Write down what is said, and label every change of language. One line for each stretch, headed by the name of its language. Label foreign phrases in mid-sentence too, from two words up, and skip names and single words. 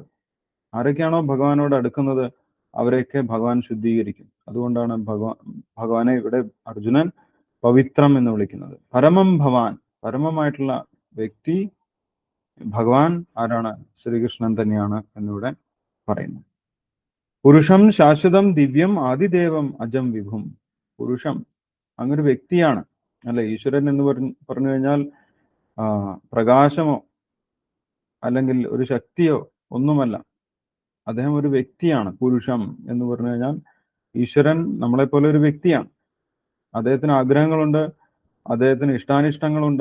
Malayalam: ആരൊക്കെയാണോ ഭഗവാനോട് അടുക്കുന്നത് അവരെയൊക്കെ ഭഗവാൻ ശുദ്ധീകരിക്കും. അതുകൊണ്ടാണ് ഭഗവാനെ ഇവിടെ അർജുനൻ പവിത്രം എന്ന് വിളിക്കുന്നത്.
Sanskrit: പരമം ഭവാൻ,
Malayalam: പരമമായിട്ടുള്ള വ്യക്തി ഭഗവാൻ ആരാണ്? ശ്രീകൃഷ്ണൻ തന്നെയാണ് എന്നിവിടെ പറയുന്നു.
Sanskrit: പുരുഷം ശാശ്വതം ദിവ്യം ആദിദേവം അജം വിഭും.
Malayalam: പുരുഷം, അങ്ങൊരു വ്യക്തിയാണ് അല്ലെ. ഈശ്വരൻ എന്ന് പറഞ്ഞു കഴിഞ്ഞാൽ പ്രകാശമോ അല്ലെങ്കിൽ ഒരു ശക്തിയോ ഒന്നുമല്ല. അദ്ദേഹം ഒരു വ്യക്തിയാണ്. പുരുഷം എന്ന് പറഞ്ഞു കഴിഞ്ഞാൽ ഈശ്വരൻ നമ്മളെപ്പോലെ ഒരു വ്യക്തിയാണ്. അദ്ദേഹത്തിന് ആഗ്രഹങ്ങളുണ്ട്, അദ്ദേഹത്തിന് ഇഷ്ടാനിഷ്ടങ്ങളുണ്ട്.